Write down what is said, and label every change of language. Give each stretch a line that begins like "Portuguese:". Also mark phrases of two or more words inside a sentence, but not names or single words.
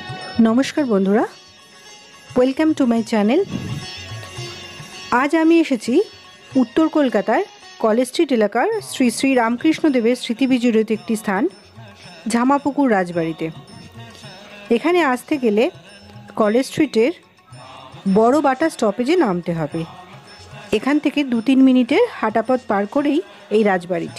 Bangla: নমস্কার বন্ধুরা
English: Welcome to my channel.
Bangla: আজ আমি এসেছি উত্তর কলকাতার কলেজ স্ট্রিট এলাকার শ্রী শ্রী রামকৃষ্ণ দেবের স্মৃতি বিজড়িত এক স্থান ঝামাপুকুর রাজবাড়িতে। এখানে আসতে গেলে কলেজ স্ট্রিটের বড় বাটা স্টপেজে নামতে হবে। এখান থেকে 2-3 মিনিটের হাঁটাপথ পার করেই এই রাজবাড়িটি।